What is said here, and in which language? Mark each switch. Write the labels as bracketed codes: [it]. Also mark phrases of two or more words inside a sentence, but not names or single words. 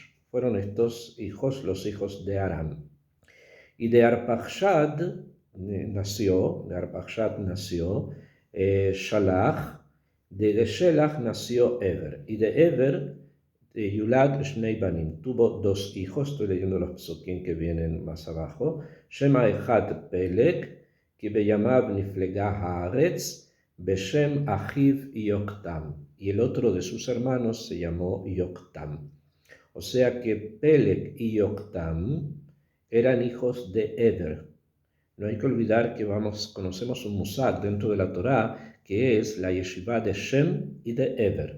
[es] Fueron estos hijos, los hijos de Aram. Y de Arpachshad nació Shalach, de Shelach nació Ever. Y de Ever, [he] יולד שני בנים, [es] tuvo 2 hijos. Estoy leyendo los psukim que vienen más abajo. [he] שם האחד פלג, que בימיו נפלגה הארץ, בשם אחיו יקטן, [es] y el otro de sus hermanos se llamó Yoktam. O sea que Pelek y Yoktam eran hijos de Ever. No hay que olvidar que conocemos un musad dentro de la Torá, que es la yeshiva de Shem y de Ever.